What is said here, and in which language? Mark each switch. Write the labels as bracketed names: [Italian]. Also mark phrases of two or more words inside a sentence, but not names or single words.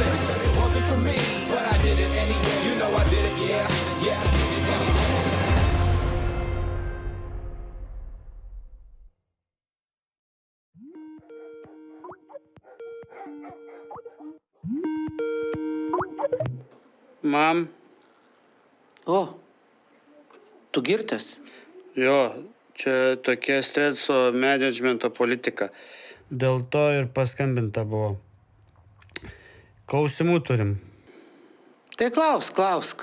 [English] They said it wasn't for me, but I did it anyway. You know I did it, yeah, yes. [Lithuanian] Mam, O, tu girtas? jo, čia tokia streso menedžmento politika. Dėl to ir paskambinta buvo. Klausimų turim. Tai klausk.